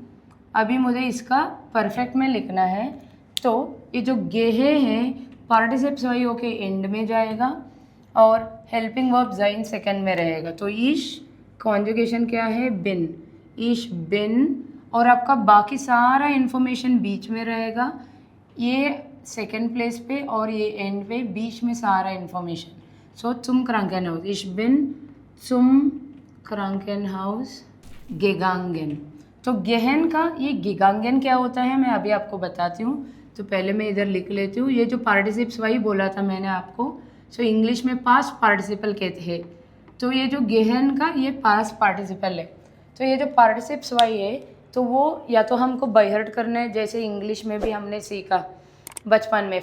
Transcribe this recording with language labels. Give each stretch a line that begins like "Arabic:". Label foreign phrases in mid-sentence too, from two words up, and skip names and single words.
Hindi: अभी मुझे इसका परफेक्ट में लिखना है, तो ये जो गेहे हैं
German: Partizip zwei
Hindi: होके एंड में जाएगा और
English: helping verb
Hindi: जाइन सेकंड में रहेगा। तो ईश कॉन्जुगेशन क्या है, बिन,
German: ich bin,
Hindi: और आपका बाकी सारा इन्फॉर्मेशन बीच में रहेगा, ये सेकंड प्लेस पे और ये एंड पे, बीच में सारा इन्फॉर्मेशन।
German: सो zum Krankenhaus, ich bin zum Krankenhaus gegangen।
Hindi: तो गेहन का ये गिगांगन क्या होता है मैं अभी आपको बताती हूँ। तो पहले मैं इधर लिख लेती हूँ, ये जो पार्टिसिप्स वही बोला था मैंने आपको। सो इंग्लिश में
English: past participle
Hindi: कहते हैं। तो ये जो गेहन का ये
English: past participle
Hindi: है। तो ये जो
German: Partizip zwei
Hindi: है तो वो या तो हमको
English: by heart
Hindi: करना है, जैसे इंग्लिश में भी हमने सीखा बचपन में।